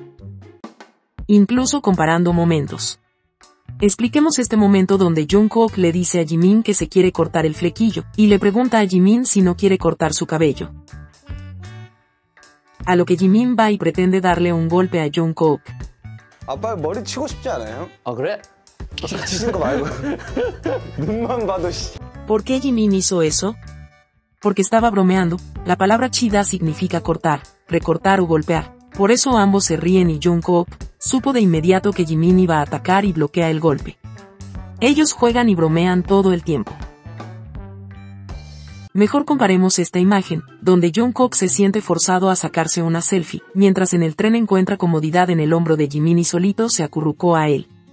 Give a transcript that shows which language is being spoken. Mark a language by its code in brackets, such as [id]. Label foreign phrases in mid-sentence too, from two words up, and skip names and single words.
[es] Incluso comparando momentos. Expliquemos este momento donde Jungkook le dice a Jimin que se quiere cortar el flequillo, y le pregunta a Jimin si no quiere cortar su cabello. A lo que Jimin va y pretende darle un golpe a Jungkook. [ko] 아빠 머리 치고 싶지 않아요? 아 그래? 치는 거 말고 눈만 봐도 [es] ¿Por qué Jimin hizo eso? Porque estaba bromeando. La palabra chida significa cortar, recortar o golpear. Por eso ambos se ríen y Jungkook supo de inmediato que Jimin iba a atacar y bloquea el golpe. Ellos juegan y bromean todo el tiempo. Mejor comparemos esta imagen, donde Jungkook se siente forzado a sacarse una selfie, mientras en el tren encuentra comodidad en el hombro de Jimin y solito se acurrucó a él.